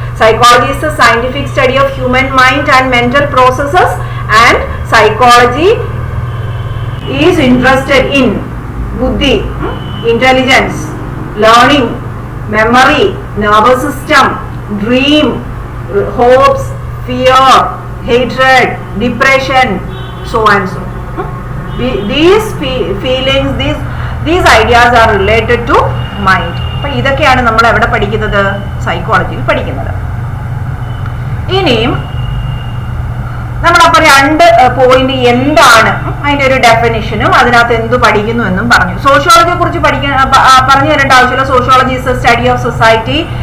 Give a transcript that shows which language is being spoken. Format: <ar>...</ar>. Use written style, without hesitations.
<en>Psychology is a scientific study of human mind and mental processes and psychology is interested in ബുദ്ധി, intelligence, learning, memory, nervous system, dream, hopes, fear, hatred, depression, so and so. These feelings, these ideas are related to mind.</en> <ml>അപ്പൊ ഇതൊക്കെയാണ് നമ്മൾ എവിടെ പഠിക്കുന്നത്? സൈക്കോളജിയിൽ പഠിക്കുന്നത്. ഇനിയും നമ്മളപ്പോ 2 പോയിന്റ് എന്താണ് അതിന്റെ ഒരു ഡെഫിനിഷനും അതിനകത്ത് എന്ത് പഠിക്കുന്നു എന്നും പറഞ്ഞു. സോഷ്യോളജിയെ കുറിച്ച് പറഞ്ഞു തരേണ്ട ആവശ്യമില്ല.</ml> <en>Sociology is a study of society.</en>